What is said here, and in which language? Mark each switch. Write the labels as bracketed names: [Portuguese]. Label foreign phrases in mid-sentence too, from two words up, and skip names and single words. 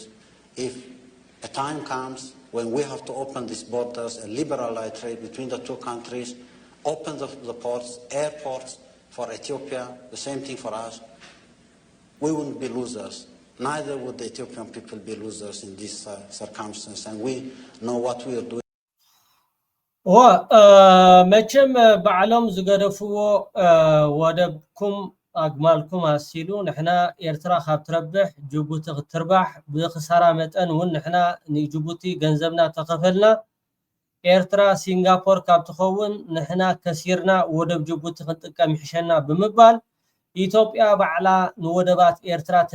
[English] If a time comes when we have to open these borders and liberalize trade between the two countries, open the ports, airports for Ethiopia, the same thing for us, we wouldn't be losers. Neither would the Ethiopian people be losers in this circumstance, and we know what we are doing. [Tigrinya] መቸም ባዕሎም ዝገደፍዎ ወደብኩም ኣግማልኩም ኣሲሉ ንሕና ኤርትራ ካብ ትረብሕ ጅቡቲ ክትርባሕ ብኽሳራ መጠን እውን ንሕና ንጅቡቲ ገንዘብና ተኸፈልና ኤርትራ ሲንጋፖር ካብ ትኸውን ንሕና ከሲርና ወደብ ጅቡቲ ክንጥቀም ይሕሸና ብምባል ኢትዮጵያ ባዕላ ንወደባት ኤርትራ